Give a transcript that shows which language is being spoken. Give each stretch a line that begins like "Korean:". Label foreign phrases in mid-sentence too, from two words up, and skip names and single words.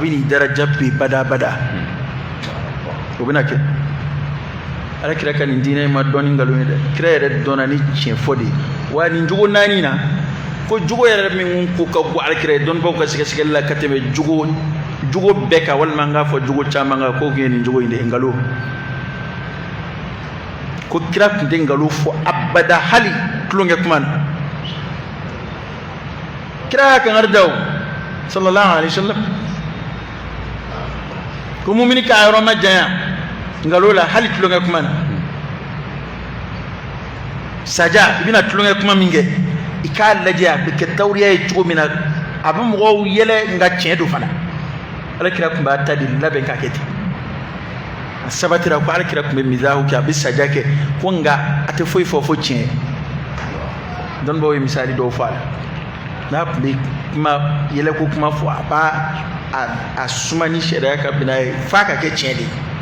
Bambara: n'i daraja bɛɛ badabada o bɛna kɛ ala kira ka nin diinɛ in ma dɔn ni nkalon ye dɛ kira yɛrɛ dɔnna ni tiɲɛ fɔ de ye wa nin jogo naani na ko jogo yɛrɛ min ko ka go ala kira ye dɔnnibaaw ka sɛgɛsɛgɛli la ka tɛmɛ jogo bɛɛ kan walima an k'a fɔ jogo caman kan k'o kun ye nin jogo in de ye nkalon ko kira tun tɛ nkalon fɔ abada hali tulonkɛ kuma na kira y'a kankari da o
Arabic: صلى الله عليه وسلم
Bambara: ko mumini k'a yɔrɔ ma janya nkalon la hali tulonkɛ kuma na saja i bɛna tulonkɛ kuma min kɛ i k'a lajɛ a bɛ kɛ tawuriya ye cogo min na a bɛ mɔgɔw yɛlɛ nka tiɲɛ don fana alakira tun b'a ta de labɛn k'a kɛ ten a sabatira ko alakira tun bɛ mizahu kɛ a bɛ saja kɛ ko nka a tɛ foyi fɔ fo tiɲɛ dɔnnibaaw ye misali dɔw fɔ a la n'a tun bɛ kuma yɛlɛko kuma fɔ a b'a a suma ni sariya ka bɛn n'a ye f'a ka kɛ tiɲɛ de ye